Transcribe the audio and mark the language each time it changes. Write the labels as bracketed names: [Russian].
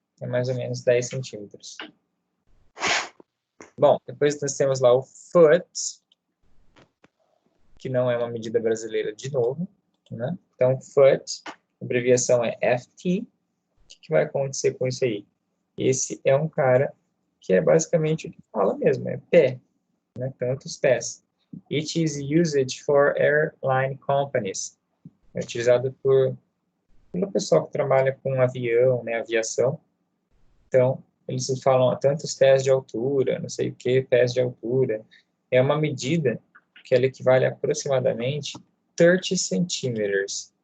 [Portuguese] É mais ou menos 10 centímetros. Bom, depois nós temos lá o foot, que não é uma medida brasileira de novo, né? Então, foot, a abreviação é FT. O que vai acontecer com isso aí? Esse é um cara que é basicamente o que fala mesmo, é pé, né? Tantos pés. [English] It is used for airline companies. [Portuguese] É utilizado pelo pessoal que trabalha com avião, né? Aviação. Então, eles falam tantos pés de altura, não sei o que, pés de altura. É uma medida que ela equivale a aproximadamente 30 centímetros.